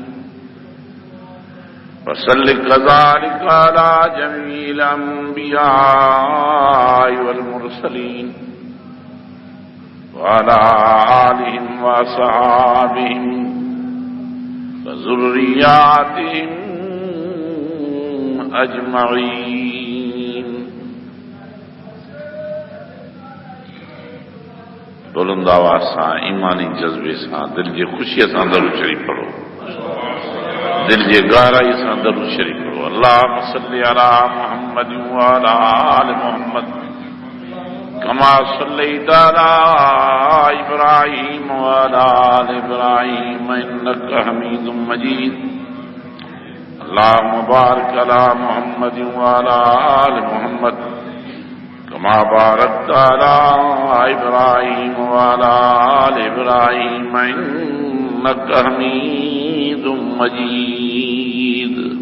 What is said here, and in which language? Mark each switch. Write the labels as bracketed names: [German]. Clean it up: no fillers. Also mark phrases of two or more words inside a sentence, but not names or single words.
[Arabic] وصل كذلك على جميع الأنبياء والمرسلين وعلى آلهم وأصحابهم وذرياتهم أجمعين. [Sindhi] बुलंद आवाज़ सां ईमानी जज्बे सां दिल जी ख़ुशीअ सां दरूद शरीफ पढ़ो, दिल जे गहराई सां दरूद शरीफ पढ़ो। [Arabic] اللهم صل على محمد وعلى آل محمد كما صليت على إبراهيم وعلى آل إبراهيم إنك حميد مجيد. اللهم بارك على محمد وعلى آل محمد كما باركت على إبراهيم وعلى آل إبراهيم إنك حميد مجيد.